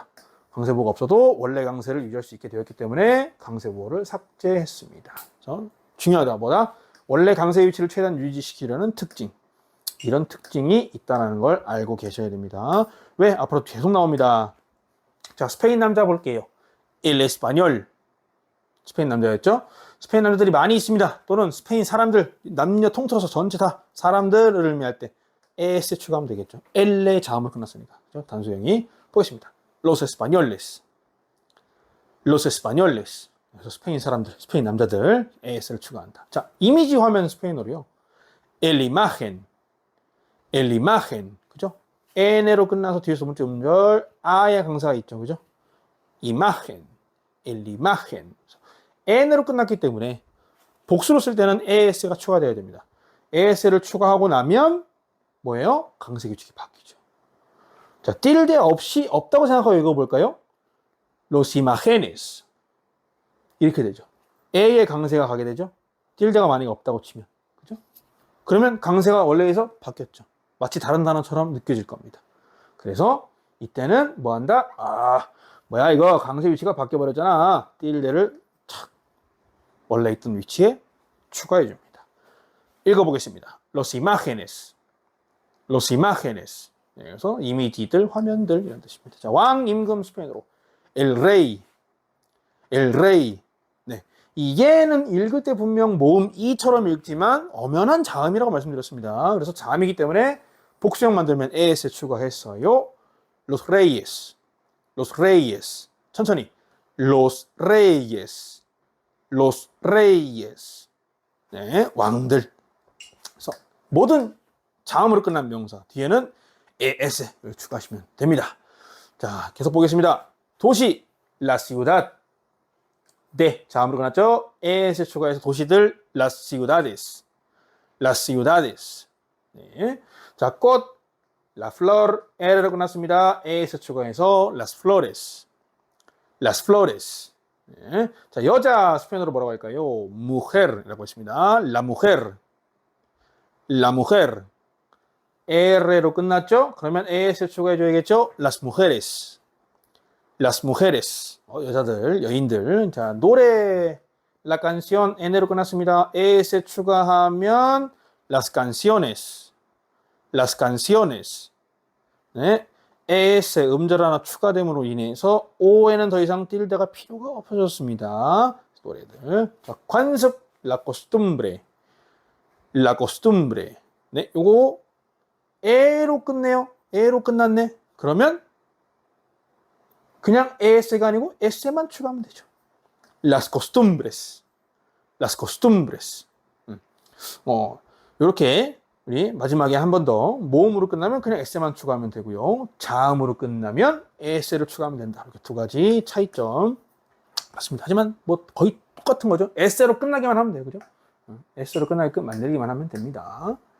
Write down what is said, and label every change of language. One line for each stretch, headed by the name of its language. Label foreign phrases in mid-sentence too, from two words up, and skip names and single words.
Korean: 강세보가 없어도 원래 강세를 유지할 수 있게 되었기 때문에 강세보를 삭제했습니다. 그래서 중요하다. 뭐다? 원래 강세 위치를 최대한 유지시키려는 특징. 이런 특징이 있다는 걸 알고 계셔야 됩니다. 왜? 앞으로 계속 나옵니다. 자, 스페인 남자 볼게요.
Spanish: El español.
Korean: 스페인 남자였죠? 스페인 남자들이 많이 있습니다. 또는 스페인 사람들, 남녀 통틀어서 전체 다 사람들을 의미할 때 es 추가하면 되겠죠. el의 자음으로 끝났으니까. 그죠? 단수형이 보겠습니다.
Spanish: Los españoles.
Korean: 그래서 스페인 사람들, 스페인 남자들 es를 추가한다. 자, 이미지 화면 스페인어로요.
Spanish: El imagen.
Korean: 그죠? n으로 끝나서 뒤에서 문자 음절 아의 강사가 있죠. 그죠?
Spanish: imagen. el imagen.
Korean: n으로 끝났기 때문에 복수로 쓸 때는 es가 추가되어야 됩니다. es를 추가하고 나면 뭐예요? 강세 규칙이 바뀌죠. 자, 틸데 없다고 생각하고 읽어볼까요?
Spanish: Los imágenes.
Korean: 이렇게 되죠. A의 강세가 가게 되죠. 틸데가 만약에 없다고 치면. 그죠? 그러면 강세가 원래에서 바뀌었죠. 마치 다른 단어처럼 느껴질 겁니다. 그래서 이때는 뭐 한다? 뭐야 이거 강세 위치가 바뀌어버렸잖아. 틸데를 착 원래 있던 위치에 추가해 줍니다. 읽어보겠습니다.
Spanish: Los imágenes.
Korean: 네, 그래서 이미지들, 화면들 이런 뜻입니다. 자, 왕, 임금 스페인어로
Spanish: el rey.
Korean: 네, 이게는 읽을 때 분명 모음 이처럼 읽지만 엄연한 자음이라고 말씀드렸습니다. 그래서 자음이기 때문에 복수형 만들면 es 추가했어요.
Spanish: Los reyes. 천천히. Los reyes.
Korean: 네, 왕들. 그래서 모든 자음으로 끝난 명사 뒤에는 es를 추가하시면 됩니다. 자, 계속 보겠습니다. 도시
Spanish: la ciudad.
Korean: 네, 자음으로 끝났죠? es 추가해서 도시들
Spanish: las ciudades.
Korean: 네. 자, 꽃
Spanish: la flor
Korean: r로 끝났습니다. es 추가해서
Spanish: las flores.
Korean: 네. 자, 여자 스페인어로 뭐라고 할까요? mujer이라고 했습니다.
Spanish: la mujer.
Korean: R로 끝났죠? 그러면 es 추가해줘야겠죠?
Spanish: Las mujeres.
Korean: 여자들, 여인들. 자, 노래
Spanish: La canción
Korean: N로 끝났습니다. es 추가하면
Spanish: Las canciones.
Korean: 네. es 음절 하나 추가됨으로 인해서 o에는 더 이상 틸데가 필요가 없어졌습니다. 노래들. 자, 관습
Spanish: La costumbre.
Korean: 네, 요거 에로 끝내요. 에로 끝났네. 그러면 그냥 es가 아니고 s만 추가하면 되죠.
Spanish: Las costumbres.
Korean: 이렇게 우리 마지막에 한 번 더 모음으로 끝나면 그냥 s만 추가하면 되고요. 자음으로 끝나면 as를 추가하면 된다. 이렇게 두 가지 차이점 같습니다. 하지만 뭐 거의 똑같은 거죠. s로 끝나기만 하면 돼요, 그죠? s로 끝나게 끝 만들기만 하면 됩니다.